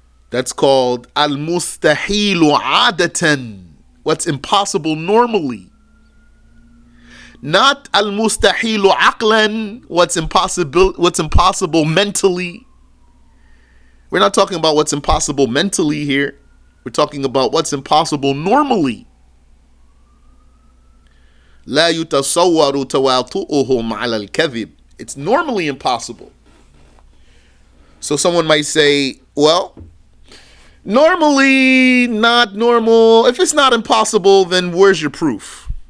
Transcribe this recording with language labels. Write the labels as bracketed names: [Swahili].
[English] That's called al-mustahilu adatan, what's impossible normally. Not al-mustahilu aqlan, what's impossible mentally. We're not talking about what's impossible mentally here. We're talking about what's impossible normally. [Arabic] لا يتصور تواطؤهم على الكذب. [English] It's normally impossible. So someone might say, well, Normally, not normal. If it's not impossible, then where's your proof?